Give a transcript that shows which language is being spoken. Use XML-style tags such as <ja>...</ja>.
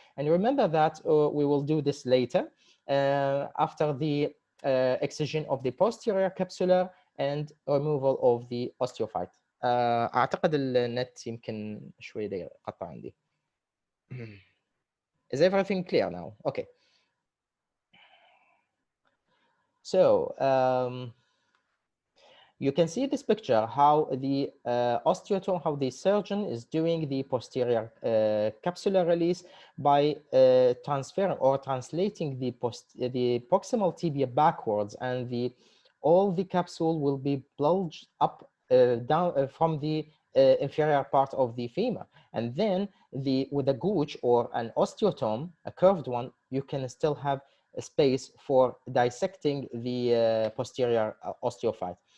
<en>And remember that we will do this later after the excision of the posterior capsular and removal of the osteophyte.</en> <ar>اعتقد النت يمكن شوي يقطع عندي.</ar> <en>Is everything clear now? Okay. So you can see this picture how the osteotome, how the surgeon is doing the posterior capsular release by transferring or translating the proximal tibia backwards, and all the capsule will be bulged up down from the inferior part of the femur, and then with a gooch or an osteotome, a curved one, you can still have a space for dissecting the posterior osteophyte.</en>